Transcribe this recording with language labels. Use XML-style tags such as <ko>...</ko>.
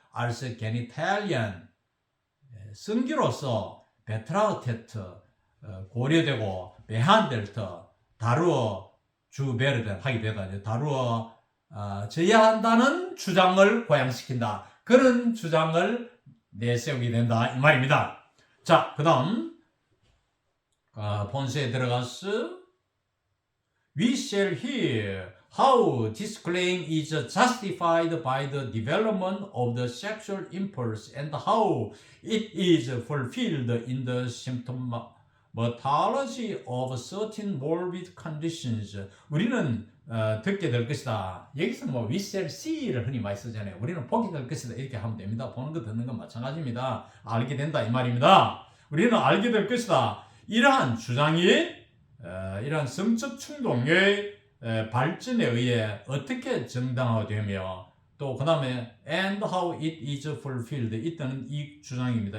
<de>als Genitalien</de> <ko>성기로서</ko> <de>betrachtet</de> <ko>고려되고</ko> <de>behandelt</de> <ko>다루어 주베르된 하게 되다 다루어 져야 한다는 주장을 고양시킨다. 그런 주장을 내세우게 된다 이 말입니다. 자, 그 다음 본서에 들어가서</ko> <en>We shall hear how this claim is justified by the development of the sexual impulse and how it is fulfilled in the symptomatology of certain morbid conditions.</en> <ko>우리는 듣게 될 것이다. 여기서는 뭐</ko> <en>we shall see</en> <ko>를 흔히 많이 쓰잖아요. 우리는 보게 될 것이다 이렇게 하면 됩니다. 보는 거 듣는 건 마찬가지입니다. 알게 된다 이 말입니다. 우리는 알게 될 것이다. 이러한 주장이 이러한 성적 충동의 발전에 의해 어떻게 정당화되며 또 그 다음에</ko> <en>and how it is fulfilled</en> <ko>이때는 이 주장입니다.</ko>